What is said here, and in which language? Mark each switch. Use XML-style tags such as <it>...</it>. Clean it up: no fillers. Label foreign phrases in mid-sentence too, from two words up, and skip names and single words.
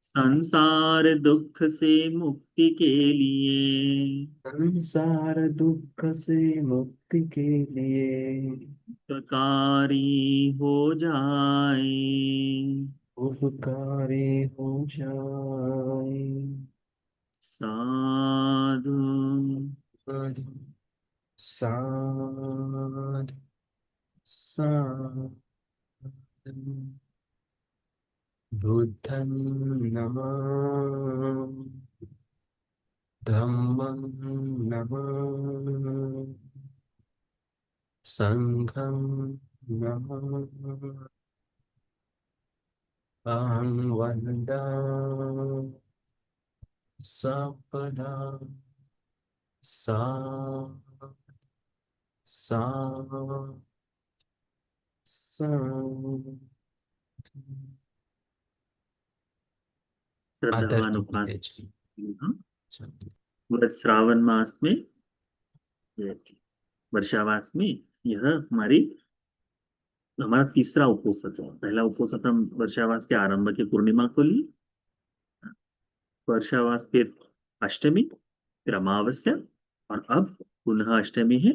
<hi>संसार दुख से मुक्ति के लिए संसार दुख से मुक्ति के लिए उपकारी हो जाए। उपकारी हो जाए।</hi> <pi>साधु साधु साधु साधु।</pi> <sa>बुद्धं नमः धम्मं नमः संघं नमः।</sa> <pi>अहं वन्दामि सपदा सा सा सा।</pi> <hi>श्रद्धावान आदरणीय उपासक पिताजी। व्रत श्रावण मास में, वर्षावास में, यह हमारा तीसरा उपोषण है। पहला उपोषण हम वर्षावास के आरंभ की पूर्णिमा को लिए, वर्षावास फिर अष्टमी, फिर अमावस्या, और अब पुनः अष्टमी है।</hi>